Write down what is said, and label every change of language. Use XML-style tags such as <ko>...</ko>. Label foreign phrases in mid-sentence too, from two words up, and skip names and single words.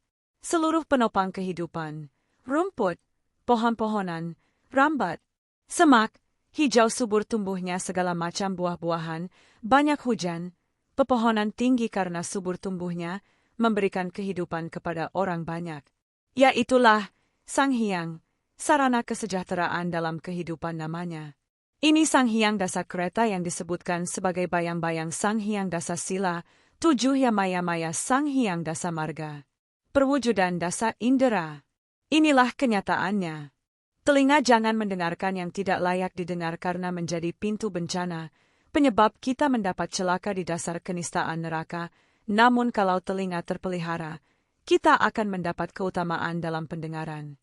<id>Seluruh penopang kehidupan, rumput, pohon-pohonan, rambat, semak, hijau subur tumbuhnya segala macam buah-buahan, banyak hujan, pepohonan tinggi karena subur tumbuhnya, memberikan kehidupan kepada orang banyak. Yaitulah Sang Hyang, sarana kesejahteraan dalam kehidupan namanya. Ini Sang Hyang Dasa Kereta yang disebutkan sebagai bayang-bayang Sang Hyang Dasa Sila, 7 ya maya Sang Hyang Dasa Marga. Perwujudan dasa indera. Inilah kenyataannya. Telinga jangan mendengarkan yang tidak layak didengar karena menjadi pintu bencana, penyebab kita mendapat celaka di dasar kenistaan neraka, namun kalau telinga terpelihara, kita akan mendapat keutamaan dalam pendengaran.</id>